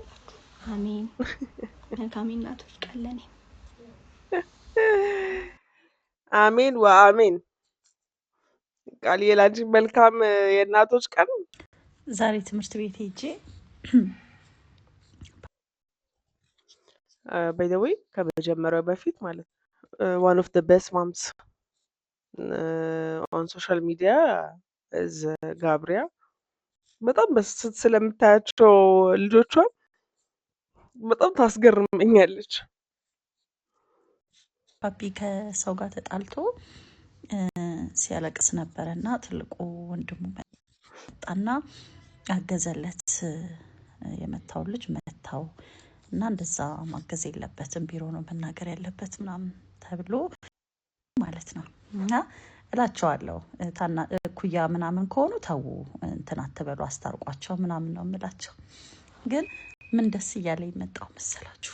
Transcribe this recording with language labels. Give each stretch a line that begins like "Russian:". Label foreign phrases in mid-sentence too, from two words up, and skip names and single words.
Amharic: አሜን። መልካም እናቶች ቀን ለኔ። አሜን ወአሜን። ቃልዬ ላንቺ መልካም የእናቶች ቀን። ዛሬ ትምህርት ቤት ሄጄ
English: by the way
Amharic: ከመጀመሪያው በፊት ማለት
English: one of the best moms on social media is
Amharic: ጋብሪያ በጣም በስስት ስለምታያቸው ልጆቿን በጣም ታስገርመኛለች። ፓፒ ከሰው ጋር ተጣልቶ ሲያለቅስ ነበረና ትልቁ ወንድሙ መጣና አገዘለት። የመታው ልጅ መታው እና እንደዛ ማገዝ የለበትም ቢሮ ነው መናገር ያለበት ምናምን ተብሎ ማለት ነው። እና እላቸዋለሁ ታና ኩያ ምናምን ከሆኑ ተው እንትን አትበሉ አስታርቋቸው ምናምን ነው የምላቸው። ግን ምን ደስ እያለ ይመጣው መሰላችሁ?